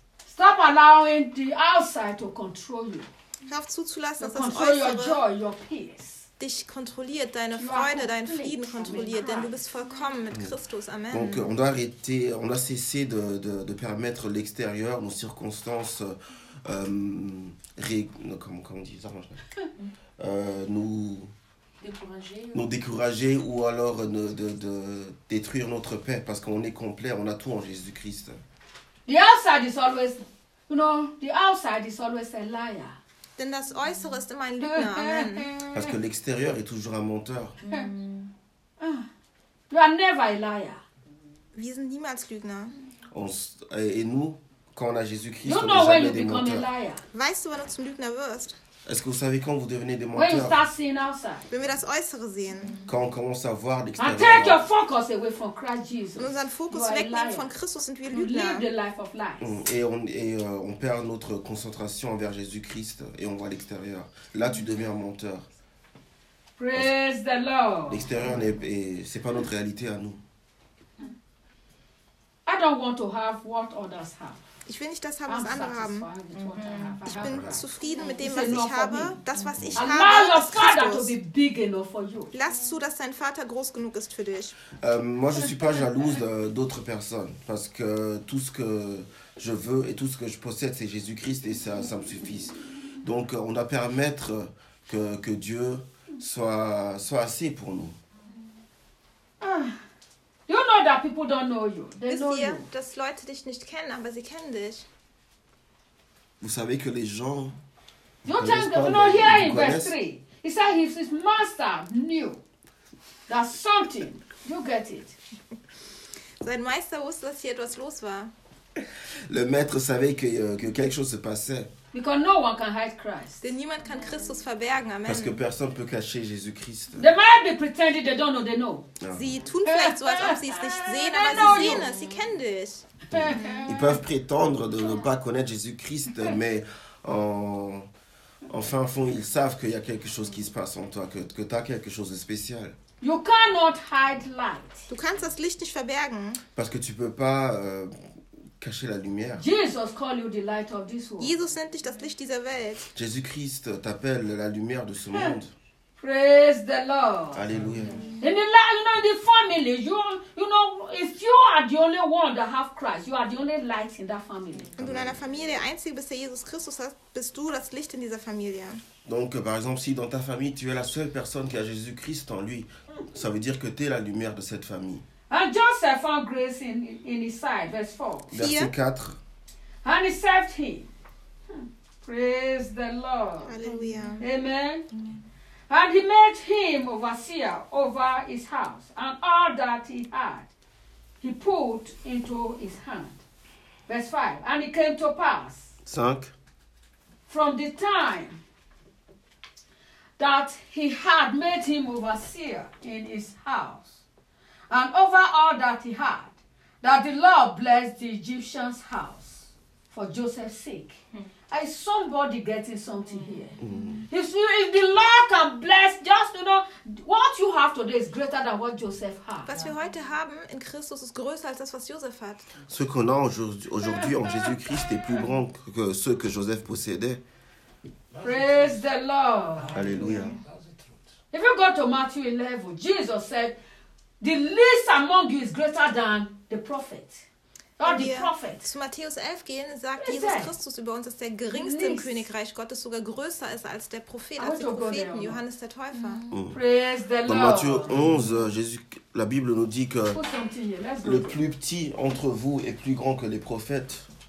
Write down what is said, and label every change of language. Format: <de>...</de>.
<en>Stop allowing the outside to control you.</en> <de>Schaff zuzulassen, dass das Äußere dich kontrolliert, deine Freude, deinen Frieden kontrolliert, denn du bist vollkommen mit Christus. Amen.</de> <fr>Donc on doit arrêter, on doit cesser de permettre l'extérieur, nos circonstances nous décourager ou alors de détruire notre paix parce qu'on est complet, on a tout en Jésus-Christ.</fr> <en>The outside is always, you know, the outside is always a liar.</en> <de>Denn das Äußere ist immer ein Lügner. Amen.</de> <fr>Parce que l'extérieur est toujours un menteur.</fr> <en>You are never a liar.</en> <de>Wir sind niemals Lügner.</de> <fr>Et nous, quand on a Jésus-Christ, on n'est jamais des menteurs.</fr> <de>Weißt du, wann du zum Lügner wirst?</de> <fr>Est-ce que vous savez quand vous devenez des menteurs?</fr> <de>Wenn wir das Äußere sehen.</de> <fr>Quand on commence à voir l'extérieur.</fr> <en>And take your focus away from Christ Jesus.</en> <de>Und unseren Fokus wegnehmen von Christus sind wir Lügner.</de> <en>You live the life of lies.</en> <fr>Et on perd notre concentration envers Jésus-Christ et on voit l'extérieur. Là, tu deviens un menteur.</fr> <en>Praise the Lord.</en> <fr>L'extérieur c'est pas notre réalité à nous.</fr> <en>I don't want to have what others have.</en> <de>Ich will nicht das haben, was andere haben. Ich bin zufrieden mit dem, was ich habe. Das, was ich habe, ist Christus. Lass zu, dass dein Vater groß genug ist für dich.</de> <fr>Moi, je suis pas jalouse d'autres personnes, parce que tout ce que je veux et tout ce que je possède, c'est Jésus-Christ et ça me suffit. Donc, on doit permettre que Dieu soit assez pour nous.</fr> <en>You know that people don't know you. They</en> <de>Wisst</de> <en>know</en> <de>ihr,</de> <en>you.</en> <de>Dass Leute dich nicht kennen, aber sie kennen dich.</de> <fr>Vous savez que les gens.</fr> <en>You tell them, you know, here in verse 3. He said his master knew that something. You get it.</en> <de>Sein Meister wusste, dass hier etwas los war.</de> <fr>Le maître savait que quelque chose se passait.</fr> <en>Because no one can hide Christ.</en> <de>Denn niemand kann Christus verbergen, amen.</de> <fr>Parce que personne peut cacher Jésus-Christ.</fr> <en>They might be pretending they don't know they know.</en> <de>Sie tun vielleicht so, als ob sie es nicht sehen, aber sie sehen es, sie kennen dich.</de> <fr>Ils peuvent prétendre de ne pas connaître Jésus-Christ, mais en fin fond, ils savent qu'il y a quelque chose qui se passe en toi, que tu as quelque chose de spécial.</fr> <en>You cannot hide light.</en> <de>Du kannst das Licht nicht verbergen.</de> <fr>Parce que tu peux pas cacher la lumière.</fr> <en>Jesus call you the light of this world.</en> <de>Jesus nennt dich das Licht dieser Welt.</de> <fr>Jésus-Christ t'appelle la lumière de ce monde.</fr> <en>Praise the Lord.</en> <fr>Alléluia.</fr> <en>In the life, you know, in the family, you know, if you are the only one that have Christ, you are the only light in that family.</en> <de>Und in einer Familie, einzig bist du Jesus Christus hast, bist du das Licht in dieser Familie.</de> <fr>Donc par exemple, si dans ta famille tu es la seule personne qui a Jésus-Christ en lui, ça veut dire que tu es la lumière de cette famille.</fr> <en>And Joseph found grace in his sight, verse 4.</en> <fr>Verset 4.</fr> <en>And he saved him. Praise the Lord. Hallelujah. Amen. Amen. And he made him overseer over his house. And all that he had, he put into his hand. Verse 5. And it came to pass. 5. From the time that he had made him overseer in his house. And over all that he had, that the Lord blessed the Egyptian's house for Joseph's sake. Mm. Is somebody getting something here? Mm. If the Lord can bless, just you know, what you have today is greater than what Joseph had.</en> <de>Was wir heute haben in Christus ist größer als das, was Joseph hat.</de> <fr>Ce qu'on a aujourd'hui en Jésus Christ est plus grand que ce que Joseph possédait.</fr> <en>Praise the Lord.</en> <fr>Alléluia.</fr> <en>If you go to Matthew 11, Jesus said, the least among you is greater than the prophet. Or the prophet.</en> <de>Zu Matthäus 11 gehen, sagt Jesus Christus über uns, dass der geringste im Königreich Gottes sogar größer ist als der Prophet, als die Propheten, Johannes der Täufer.</de> <en>Praise the Lord.</en> <fr>Dans Matthieu 11, Jésus, la Bible nous dit que le plus petit entre vous est plus grand que les prophètes.</fr>